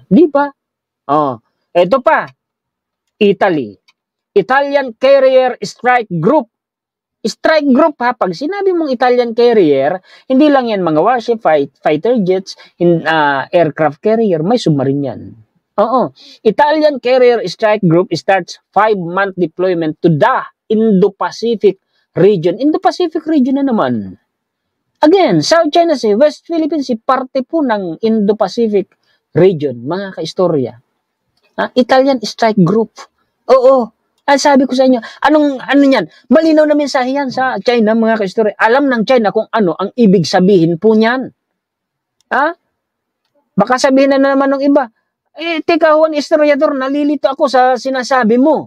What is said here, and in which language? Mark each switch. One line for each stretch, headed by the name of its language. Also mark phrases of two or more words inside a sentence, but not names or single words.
Filipino: Di ba? Oh, eto pa, Italy.
English: Italian Carrier Strike Group. Strike Group
Filipino: ha, pag sinabi mong
English: Italian Carrier,
Filipino: hindi lang yan mga warship,
English: fighter jets, aircraft carrier,
Filipino: may submarine yan. Oo.
English: Italian Carrier Strike Group starts 5-month deployment to the Indo-Pacific region.
Filipino: Indo-Pacific region na naman. Again, South China Sea, West Philippine Sea, parte po ng Indo-Pacific region, mga kaistorya.
English: Italian Strike Group.
Filipino: Oo. Sabi ko sa inyo, ano yan? Malinaw na mensahe yan sa China, mga kaistorya. Alam ng China kung ano ang ibig sabihin po niyan. Baka sabihin na naman ng iba, teka, Juan Historiador, nalilito ako sa sinasabi mo.